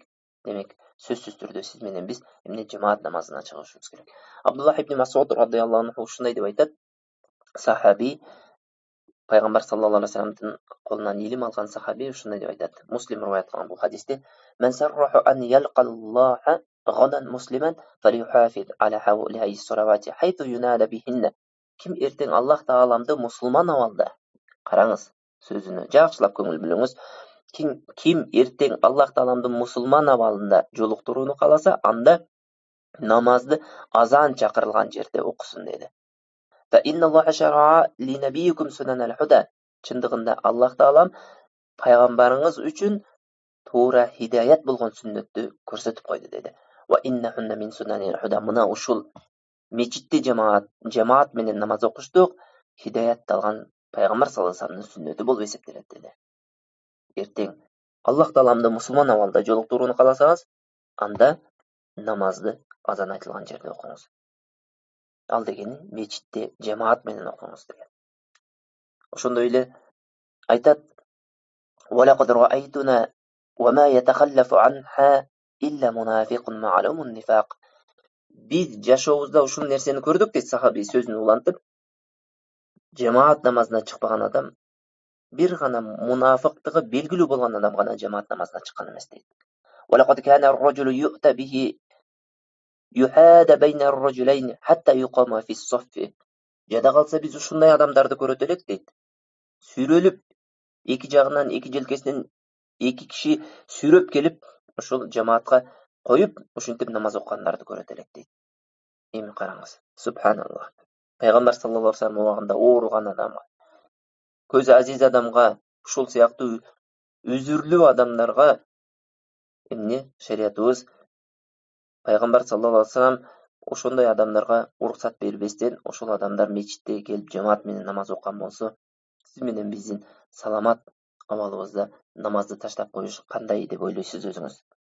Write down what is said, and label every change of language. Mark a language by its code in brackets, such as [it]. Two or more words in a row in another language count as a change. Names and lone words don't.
[ky] Демек, сөзсүз түрдө сиз менен биз эмне жамаат намазына чыгышыбыз керек. Абдуллах ибн Масуд [ar] رضي الله عنه [ky] ушундай деп айтат: сахаби, пайгамбар [ar] صلى الله عليه [ky] вассаламдын колунан илим алган сахаби ушундай деп айтат. Муслим риваят кылган бул хадисте: [ar] "من سره أن يلقى الله غدا مسلما فليحافظ على هؤلاء الصلوات حيث ينادى بهن". [ky] Ким эртең Аллах Тааламды мусулман абалда, караңыз, сөзүнө жакшылап көңүл бөлүңүз. Ким эртең Аллах Тааламдын мусулман абалында жолуктурууну кааласа, анда намазды азан чакырылган жерде окусун деди. [ar] فإن الله شرع لنبيكم سنن الهدى. [ky] Чындыгында Аллах Таалам пайгамбарыңыз үчүн туура хидayat болгон сүннөттү көрсөтүп койду деди. [ar] وإنهن من سنن الهدى. [ky] Мына ушул мечитте жамаат менен намаз окуштук хидayat алган пайгамбар [ar] صلى الله عليه [ky] вассаламдын сүннөтү болуп эсептелет деди. Эртең Аллах Тааламды мусулман абалда жолуктурууну кааласаңыз, анда намазды азан айтылган жерде окуңуз. Ал дегени мечитте жамаат менен окуңуз деген. Ошондой эле айтат: [ar] "ولقد رأيتنا وما يتخلف عنها إلا منافق معلوم النفاق". [ky] Биз жашообузда ушул нерсени көрдүк дейт сахаби сөзүн улантып. Жамаат намазына чыкпаган адам бир гана мунафыктыгы белгилүү болгон адам гана жамаат намазына чыккан эмес дейт. [ar] "ولقد كان الرجل يؤتى به يهادى بين الرجلين حتى يقام في الصف". [ky] Жада калса биз ушундай адамдарды көрөт элек дейт. Сүрөлүп, эки жагынан, эки желкесинен эки киши сүрөп келип, ушул жамаатка коюп, ушинтип намаз окугандарды көрөт элек дейт. Эми караңыз, субханаллах. Пайгамбар [ar] صلى الله عليه وسلم [ky] убагында ооруган адамга, көзү азиз адамга, ушул сыяктуу үзүрлүү адамдарга эмне шариятыбыз пайгамбар [ar] صلى الله عليه وسلم [ky] ошондой адамдарга уруксат бербестен, ошол адамдар мечитте келип жамаат менен намаз окуган болсо, сиз менен биздин саламат абалыбызда намазды таштап коюш кандай деп ойлойсуз өзүңүз?